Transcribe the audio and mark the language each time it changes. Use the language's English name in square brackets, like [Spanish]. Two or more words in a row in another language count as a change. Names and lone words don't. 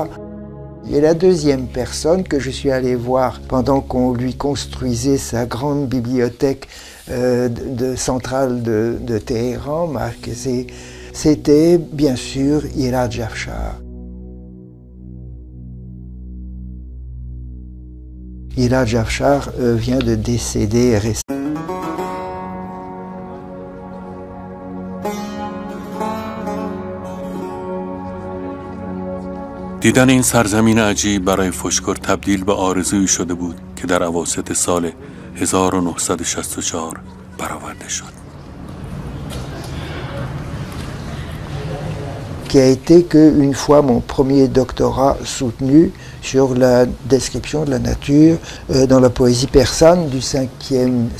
[French] Et la deuxième personne que je suis allé voir pendant qu'on lui construisait sa grande bibliothèque centrale de Téhéran, c'était bien sûr Gilad Jafchar. Gilad Jafchar vient de décéder récemment. [Persian] دیدن این سرزمین عجیب برای فشکور تبدیل به آرزویی شده بود که در اواسط سال 1964 برآورده شد. [French] Qui a été qu'une fois mon premier doctorat soutenu sur la description de la nature dans la poésie persane du 5e